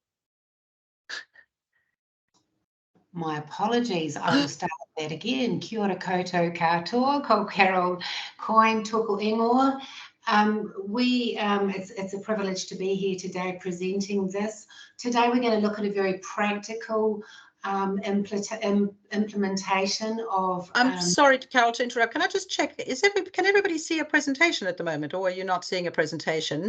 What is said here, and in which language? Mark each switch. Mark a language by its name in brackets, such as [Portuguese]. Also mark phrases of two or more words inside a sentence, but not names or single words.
[English] My apologies. I will start that again. [Māori] Kia ora koutou katoa, ko Carol Coyne tuku ingoa. [English] It's a privilege to be here today presenting this. Today we're going to look at a very practical implementation of... I'm sorry, Carol, to interrupt. Can I just check, can everybody see a presentation at the moment, or are you not seeing a presentation?